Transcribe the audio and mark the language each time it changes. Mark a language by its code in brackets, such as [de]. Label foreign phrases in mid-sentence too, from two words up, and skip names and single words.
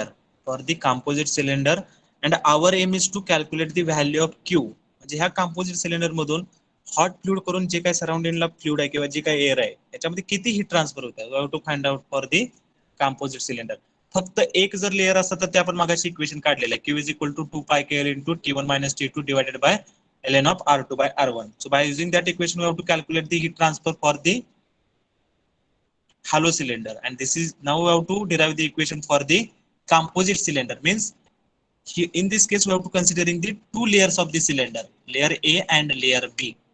[en] For the composite cylinder, and our aim is to calculate the value of Q. [mr] म्हणजे ह्या [en] composite cylinder [mr] मधून [en] hot fluid [mr] करून जे काही सराउंडिंगला फ्लुइड आहे किंवा जे काही एअर आहे याच्यामध्ये किती [en] heat transfer [mr] होत आहे, [en] we have to find out for the composite cylinder. [mr] फक्त एक जर लेअर असतं तर ते आपण मागाशी इक्वेशन काढलेलं आहे. [en] Q is equal to 2 pi KL into T1 minus T2 divided by ln of R2 by R1. So by using that equation we have to calculate the heat transfer for the hollow cylinder, and this is now we have to derive the equation for the composite cylinder. Means in this case we have to considering the two layers of the cylinder, layer A and layer B.